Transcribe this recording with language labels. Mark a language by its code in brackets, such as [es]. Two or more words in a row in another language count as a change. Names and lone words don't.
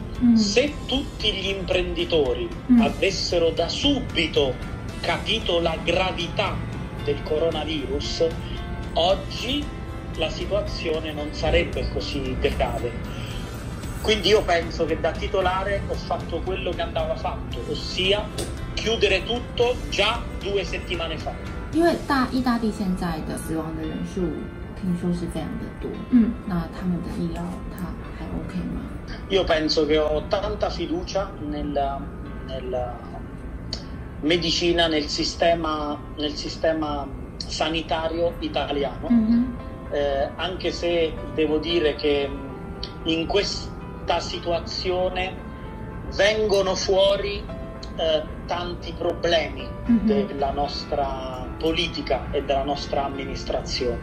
[it] Se tutti gli imprenditori avessero da subito capito la gravità del coronavirus, oggi la situazione non sarebbe così grave. Quindi io penso che da titolare ho fatto quello che andava fatto, ossia chiudere tutto già 2 settimane fa. [zh] 因为意大利现在的死亡的人数听说是非常的多，那他们的医疗它还 OK 吗？ [it] Io penso che ho tanta fiducia nella medicina, nel sistema sanitario italiano, anche se devo dire che in questa situazione vengono fuori tanti problemi della nostra politica e della nostra amministrazione.